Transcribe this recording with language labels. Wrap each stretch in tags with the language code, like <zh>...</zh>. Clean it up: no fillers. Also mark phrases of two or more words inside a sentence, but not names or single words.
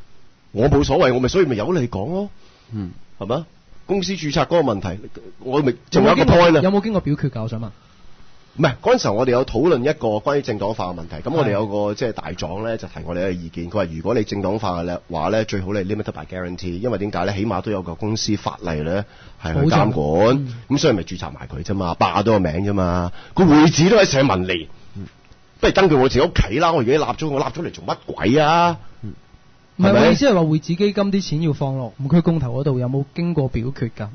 <yue>我冇所謂，所以咪由你講咯，係咪？公司註冊嗰個問題，我咪仲有一個 point 啊。有冇經過表決㗎？我想問。唔係嗰陣時候，我哋有討論一個關於政黨化嘅問題。咁我哋有個即係大狀咧，就提我哋一個意見。佢話如果你政黨化嘅話咧，最好你</yue> <en>limited by guarantee，</en> <yue>因為點解咧？起碼都有個公司法例咧係去監管。咁所以咪註冊埋佢啫嘛，霸咗個名啫嘛。個會址都喺社民連，不如登記我自己屋企啦。我而家立咗嚟做乜鬼啊？唔係，我意思係話匯智基金啲錢要放落5區公投嗰度，有冇經過表決㗎？</yue>